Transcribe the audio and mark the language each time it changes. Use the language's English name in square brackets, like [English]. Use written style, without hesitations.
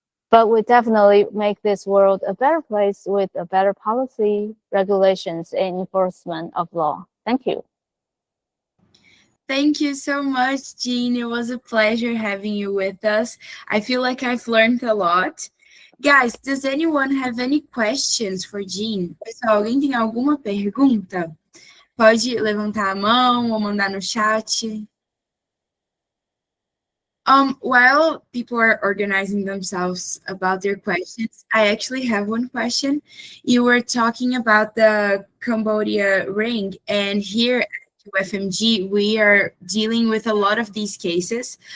[English] But we definitely make this world a better place with a better policy, regulations, and enforcement of law. Thank you. Thank you so much, Jean. It was a pleasure having you with us. I feel like I've learned a lot. Guys, does anyone have any questions for Jean? [Portuguese] Pessoal, alguém tem alguma pergunta? Pode levantar a mão ou mandar no chat. [English] While people are organizing themselves about their questions, I actually have one question. You were talking about the Cambodia ring, and here at UFMG, we are dealing with a lot of these cases.